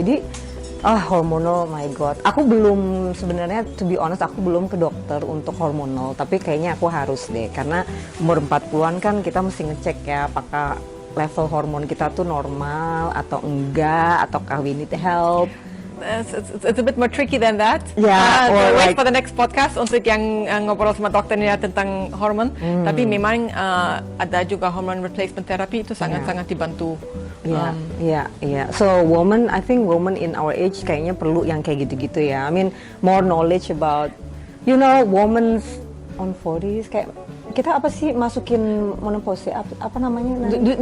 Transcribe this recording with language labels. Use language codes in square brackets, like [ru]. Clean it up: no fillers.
[id] Jadi hormonal, my god, aku belum, sebenarnya [en] to be honest [id] aku belum ke dokter untuk hormonal, tapi kayaknya aku harus deh, karena umur 40-an kan kita mesti ngecek ya apakah level hormon kita tuh normal atau enggak, ataukah [en] we need help. It's a bit more tricky than that. Yeah, so wait for the next podcast [id] untuk yang ngobrol sama dokternya tentang hormon. Tapi memang ada juga hormone replacement therapy, itu sangat-sangat dibantu. [en] Iya. So I think women in our age [id] kayaknya perlu yang kayak gitu-gitu ya. [en] I mean more knowledge about, women on 40s, [id] kayak kita apa sih masukin menopause, apa namanya?